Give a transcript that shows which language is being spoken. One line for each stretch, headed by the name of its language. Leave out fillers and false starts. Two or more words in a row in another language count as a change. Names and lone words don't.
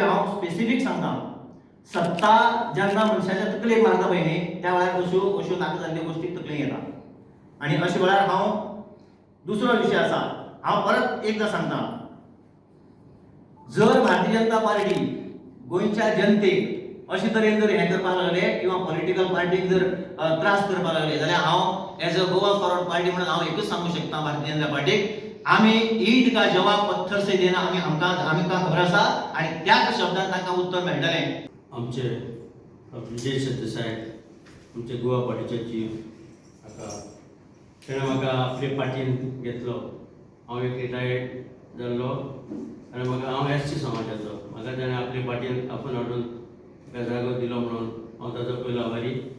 Konkani: हांव स्पेसिफीक सांगता, सत्ता जेन्ना मनशाच्या तकलेक मारता पळय न्ही त्या वेळार अश्यो नाका जाल्ल्यो गोश्टी तकलेक येता आनी अशे वेळार हांव दुसरो विशय आसा हांव परत एकदां सांगता, जर भारतीय जनता पार्टी गोंयच्या जनतेक अशे तरेन जर हें करपाक लागले किंवा पॉलिटिकल पार्टीक जर त्रास करपाक लागले जाल्यार हांव
English: as a Goa Forward Party
Konkani: म्हणून हांव एकूच सांगू शकता भारतीय जनता पार्टीक आमी
Hindi: ईंट का जवाब पत्थर से देना
Konkani: आमकां खबर आसा आनी त्याच शब्दान तांकां उत्तर मेळटलें. आमचे विजय सरदेसाय आमचे गोवा पार्टीचे चीफ आता तेणें म्हाका आपले पार्टीन घेतलो. हांव एक रिटायर्ड जाल्लो आनी म्हाका हांव एसटी समाजाचो, म्हाका ताणें आपले पार्टीन आपूण हाडून म्हाका जागो दिलो म्हणून हांव ताचो पयलो आभारी.